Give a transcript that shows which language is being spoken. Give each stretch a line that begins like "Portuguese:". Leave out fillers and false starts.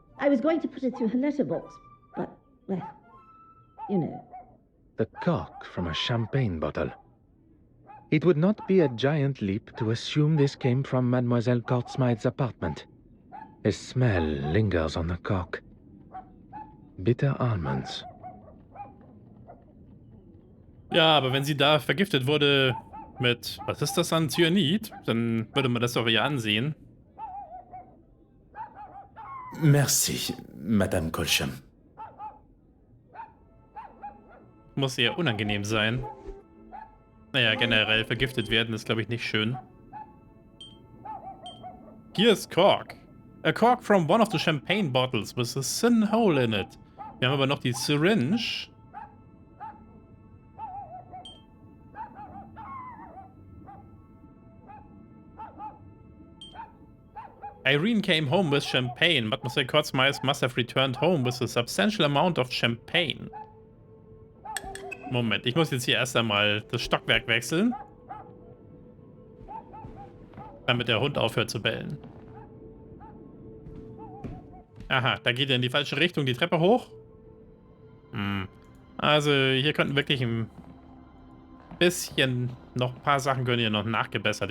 English: I was going to put it through her letterbox, but, well, you know. The cork from a champagne bottle. It would not be a giant leap to assume this came from Mademoiselle Kortsmith's apartment. A smell lingers on the cork. Bitter almonds.
German: Ja, aber wenn sie da vergiftet wurde mit, was ist das dann, Cyanid, dann würde man das doch ja ansehen.
French: Merci, Madame Colcham.
German: Muss sehr unangenehm sein. Naja, generell vergiftet werden ist, glaube ich, nicht schön. Hier ist Cork.
English: A cork from one of the champagne bottles with a thin hole in it.
German: Wir haben aber noch die Syringe.
English: Irene came home with champagne. Mademoiselle Kortsmith must have returned home with a substantial amount of champagne.
German: Moment, ich muss jetzt hier erst einmal das Stockwerk wechseln. Damit der Hund aufhört zu bellen. Aha, da geht er in die falsche Richtung, die Treppe hoch. Also hier könnten wirklich ein bisschen, noch ein paar Sachen können hier noch nachgebessert.